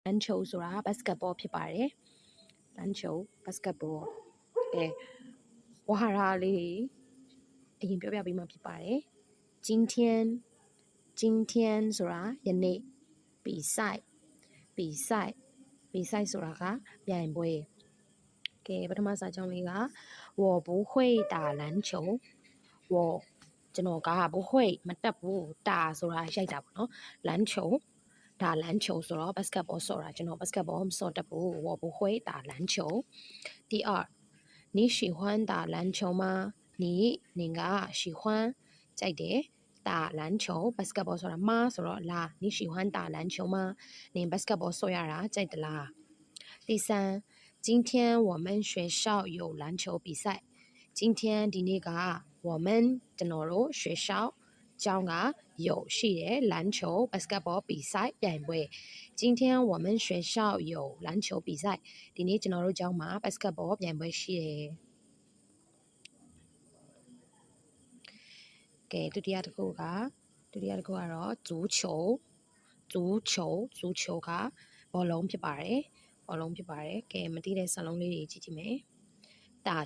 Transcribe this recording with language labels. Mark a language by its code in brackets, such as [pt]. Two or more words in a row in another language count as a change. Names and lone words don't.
[my] 篮球ဆိုတာ basketball ဖြစ်ပါတယ်篮球 basketball ဝါဟာရလေးအရင်ပြောပြပေးမှဖြစ်ပါတယ်今天ဆိုတာယနေ့比赛ဆိုတာကပြိုင်ပွဲကဲပထမစာကြောင်းလေးက [zh] 我不会打篮球 [my] ကျွန်တော်က不会မတက်ဘူး打ဆိုတာရိုက်တာပေါ့နော် [zh] 篮球打篮球 [my] ဆိုတော့ basketball ဆော့တာကျွန်တော် basketball မဆော့တတ်ဘူး [zh] 我不会打篮球第二你喜欢打篮球吗你 [my] က喜欢ကြိုက်တယ် [zh] 打篮球 [my] basketball ဆိုတာမဆိုတော့ လာ [zh] 你喜欢打篮球吗你 [my] basketball ဆော့ရတာကြိုက်တလား [zh] 第三今天我们学校有篮球比赛今天 [my] ဒီနေ့က我们ကျွန်တော်တို့学校ကျောင်းက有ရှိတယ်篮球 basketball 比赛ပြိုင်ပွဲ [zh] 今天我们学校有篮球比赛 [my] ဒီနေ့ကျွန်တော်တို့ကျောင်းမှာ basketball ပြိုင်ပွဲရှိတယ် ကဲဒုတိယတစ်ခုကတော့足球ကဘောလုံးဖြစ်ပါတယ်ကဲမသိတဲ့စာလုံးလေးတွေကြည့်ကြည့်မယ်打